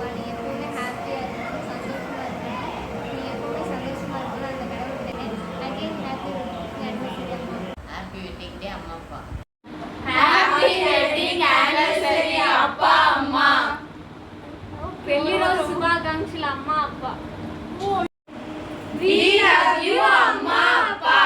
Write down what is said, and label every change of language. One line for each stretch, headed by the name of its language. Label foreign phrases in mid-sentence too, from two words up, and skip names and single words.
Tamil: நீ எப்பவுமே ஹாப்பியாக இருக்கணும், சந்தோஷமாக இருக்கணும். நீ எப்பவுமே சந்தோஷமாக இருக்கணும். அந்த கடவுள்
English: again happy wedding anniversary
Tamil: அம்மா.
English: happy wedding day
Tamil: அம்மா அப்பா.
English: happy wedding anniversary
Tamil: அப்பா அம்மா.
Telugu: பெళ్లి రోజు శుభాకాంక్షలు అమ్మ అప్ప.
English: We love you
Telugu: అమ్మ అప్ప.